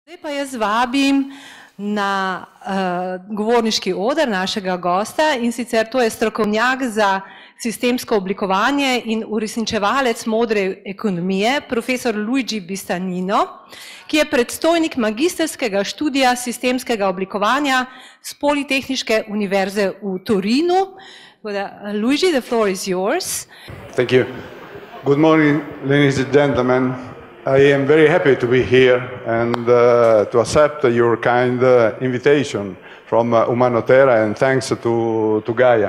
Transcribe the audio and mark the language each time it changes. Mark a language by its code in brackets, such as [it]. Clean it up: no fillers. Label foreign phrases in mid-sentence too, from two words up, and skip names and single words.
[sl] Zdaj pa jaz vabim na govorniški oder našega gosta, in sicer to je strokovnjak za sistemsko oblikovanje in uresničevalec modre ekonomije, profesor Luigi Bistagnino, ki je predstojnik magistrskega študija sistemskega oblikovanja s Politehniške univerze v Torinu. [en] Luigi, the floor is yours. Thank you. Good morning, ladies and gentlemen. I am very happy to be here and to accept your kind invitation from Umanotera, and thanks to Gaia.